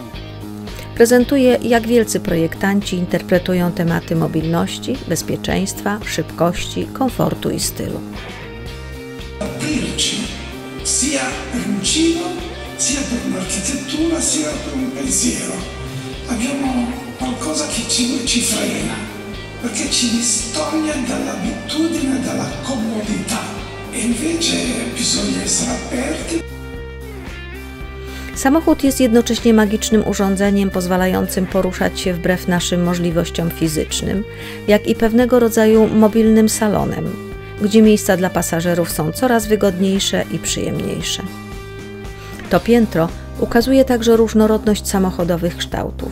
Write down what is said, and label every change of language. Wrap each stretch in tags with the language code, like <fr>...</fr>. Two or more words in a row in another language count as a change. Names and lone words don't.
<pl>Prezentuje, jak wielcy projektanci interpretują tematy mobilności, bezpieczeństwa, szybkości, komfortu i stylu.</pl> <it>Sia per un cibo, sia per un'architettura, sia per un pensiero. Abbiamo qualcosa che ci frena, perché ci distoglie dall'abitudine, dalla comodità. E invece bisogna essere aperti.</it> <pl>Samochód jest jednocześnie magicznym urządzeniem pozwalającym poruszać się wbrew naszym możliwościom fizycznym, jak i pewnego rodzaju mobilnym salonem, gdzie miejsca dla pasażerów są coraz wygodniejsze i przyjemniejsze. To piętro ukazuje także różnorodność samochodowych kształtów.</pl>